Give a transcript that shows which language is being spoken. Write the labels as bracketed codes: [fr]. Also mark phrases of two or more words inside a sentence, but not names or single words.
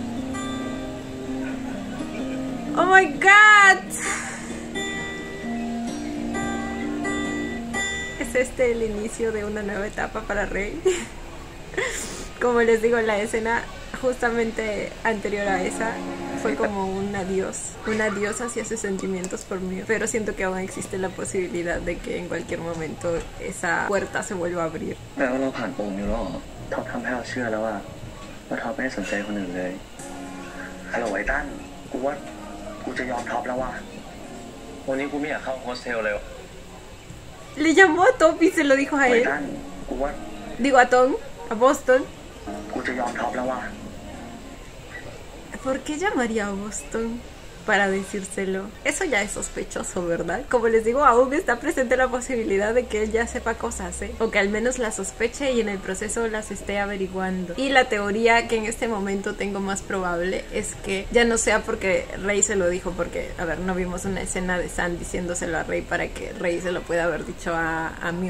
[en] Oh my god. [es] Es este el inicio de una nueva etapa para Rey. Como les digo, la escena justamente anterior a esa fue como un adiós hacia sus sentimientos por mí, pero siento que aún existe la posibilidad de que en cualquier momento esa puerta se vuelva a abrir. [th] แปลว่าเราผ่านโปมอยู่แล้วท็อปทำให้เราเชื่อแล้วว่าท็อปไม่ได้สนใจคนอื่นเลยฮัลโหลไอ้ตั้นกูว่ากูจะยอมท็อปแล้วว่ะวันนี้กูไม่อยากเข้าโฮสเทลเลย [es] Le llamó a Top y se lo dijo a [th] ไอ้ [es] él. [th] ตั้นกูว่า [es] Digo a Tom, a Boston. [th] กูจะยอมท็อปแล้วว่ะ [es] ¿Por qué llamaría a Boston para decírselo? Eso ya es sospechoso, ¿verdad? Como les digo, aún está presente la posibilidad de que él ya sepa cosas, o que al menos las sospeche y en el proceso las esté averiguando. Y la teoría que en este momento tengo más probable es que ya no sea porque Rey se lo dijo, porque, a ver, no vimos una escena de Sam diciéndoselo a Rey para que Rey se lo pueda haber dicho a Mew.